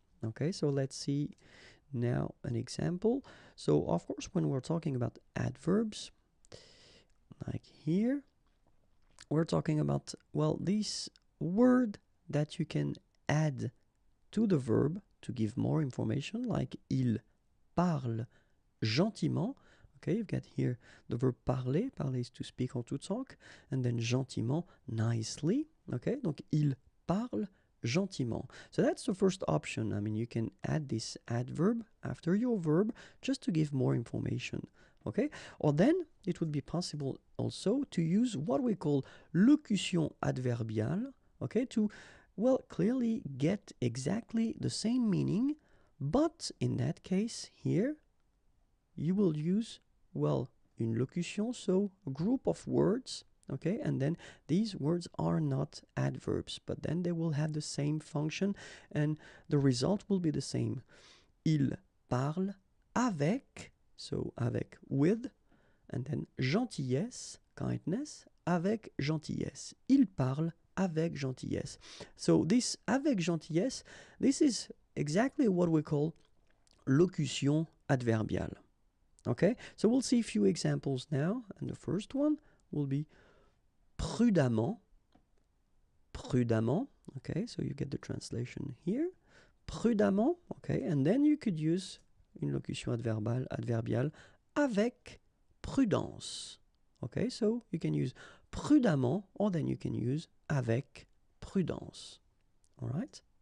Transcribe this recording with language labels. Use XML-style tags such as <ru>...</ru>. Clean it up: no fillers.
<en>Okay, so let's see now an example. So, of course, when we're talking about adverbs, like here, we're talking about, well, this word that you can add to the verb to give more information, like</en> <fr>il parle gentiment.</fr> <en>Okay, you've got here the verb parler. Parler is to speak or to talk. And then gentiment, nicely.</en> <fr>Okay, donc il parle gentiment.</fr> <en>So that's the first option. I mean, you can add this adverb after your verb just to give more information. Okay, or then it would be possible also to use what we call locution adverbiale. Okay, to, well, clearly get exactly the same meaning, but in that case here, you will use, well, une locution, so a group of words, okay, and then these words are not adverbs, but then they will have the same function and the result will be the same.</en> <fr>Il parle avec, so avec, with, and then gentillesse, kindness, avec gentillesse. Il parle avec gentillesse.</fr> <en>So this avec gentillesse, this is exactly what we call locution adverbiale. Okay, so we'll see a few examples now, and the first one will be prudemment. Prudemment, okay, so you get the translation here. Prudemment, okay, and then you could use</en> <fr>une locution adverbiale avec prudence.</fr> <en>Okay, so you can use prudemment, or then you can use avec prudence. All right?</en>